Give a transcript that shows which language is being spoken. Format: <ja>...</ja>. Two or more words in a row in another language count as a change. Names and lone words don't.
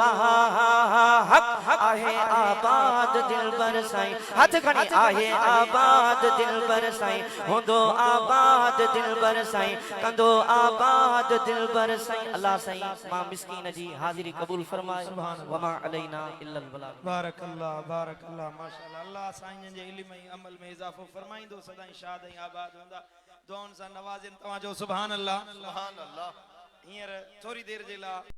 <sd>आहे आबाद दिल बर साईं हथ खणी आहे आबाद दिल बर साईं हूंदो आबाद दिल बर साईं कंदो आबाद दिल बर साईं अल्लाह साईं मां मिस्कीन जी हाज़िरी क़बूल फरमाए</sd> <ar>وما علينا إلا البلاغ بارك الله ما شاء الله</ar> <sd>अल्लाह साईं जे इल्म ऐं अमल में इज़ाफ़ो फरमाईंदो सदाईं शाद ऐं आबाद हूंदा दुआउनि सां नवाज़िन तव्हांजो</sd> <ar>سبحان الله</ar> <sd>हींअर थोरी देरि जे लाइ</sd>